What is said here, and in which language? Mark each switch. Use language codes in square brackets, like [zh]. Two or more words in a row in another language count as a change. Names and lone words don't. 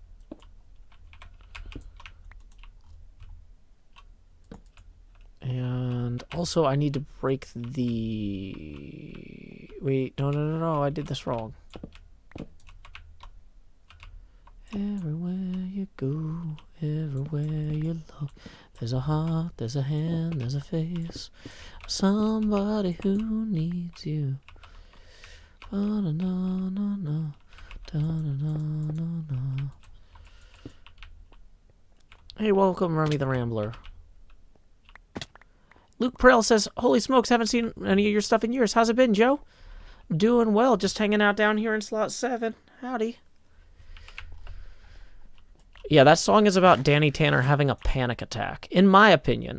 [en] And also I need to break the... Wait, no, I did this wrong. Everywhere you go, everywhere you look, there's a heart, there's a hand, there's a face, somebody who needs you. Ba-da-na-na-na. Da-na-na-na-na. Hey, welcome, Remy the Rambler. Luke Prell says, holy smokes, haven't seen any of your stuff in years. How's it been, Joe? Doing well, just hanging out down here in slot 7. Howdy. Yeah, that song is about Danny Tanner having a panic attack, in my opinion.